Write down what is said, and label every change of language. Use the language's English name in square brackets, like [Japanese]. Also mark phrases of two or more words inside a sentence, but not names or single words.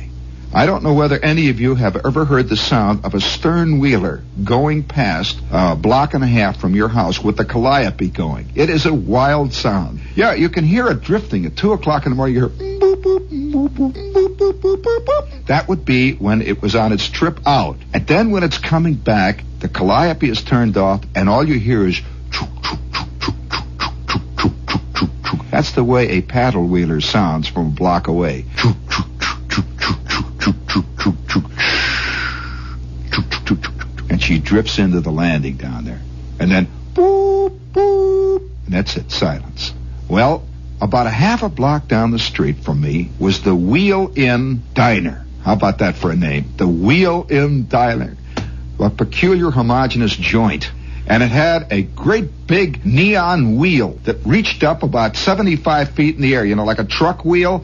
[English] I don't know whether any of you have ever heard the sound of a stern wheeler going past a block and a half from your house with the calliope going. It is a wild sound. Yeah, you can hear it drifting at 2 o'clock in the morning. You hear boop, boop, boop, boop, boop, boop, boop, boop, boop. That would be when it was on its trip out. And then when it's coming back, the calliope is turned off, and all you hear is chook, chook, chook, chook, chook, chook, chook, chook, chook, chook. That's the way a paddle wheeler sounds from a block away. Chook, chook, chook, chook, chook, chook, chook, chook, chook, chook, chook, chook, chook. And she drifts into the landing down there. And then boop, boop. And that's it, silence. Well, about a half a block down the street from me was the Wheel Inn Diner. How about that for a name? The Wheel Inn Diner. A peculiar homogeneous joint. And it had a great big neon wheel that reached up about 75 feet in the air, you know, like a truck wheel.